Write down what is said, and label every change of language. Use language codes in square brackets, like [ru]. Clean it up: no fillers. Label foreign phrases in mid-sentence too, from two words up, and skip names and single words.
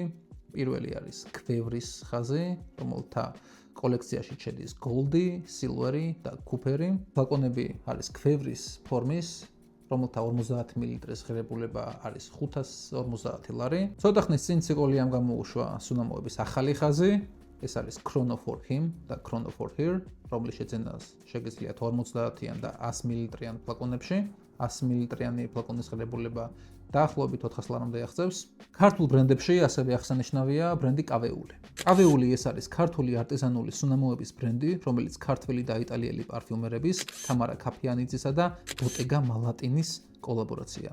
[ka] პირველი არის ქვევრის ხაზი, რომელთა კოლექციაში შედის გოლდი, სილვერი და კუპერი. ფლაკონები არის ქვევრის ფორმის, რომელთა 50 მლ-ის ღირებულება არის 550 ლარი. ცოტა ხნის წინ ციკოლიამ გამოუშვა სუნამოების ახალი ხაზი. ეს არის Chrono for him და Chrono for her, რომლის შეძენას შეგიძლიათ 50-იან და 100 მლ-იან ფლაკონებში. 100 მლ-იანი ფლაკონის ღირებულება დაახლოებით 400 ლარამდე აღწევს. ქართულ ბრენდებში ასევე აღსანიშნავია ბრენდი კავეული. კავეული ეს არის ქართული არტიზანული სუნამოების ბრენდი, რომელიც ქართველი და იტალიელი პარფიუმერების თამარა ქაფიანიძისა და ბოტეგა მალატინის კოლაბორაცია.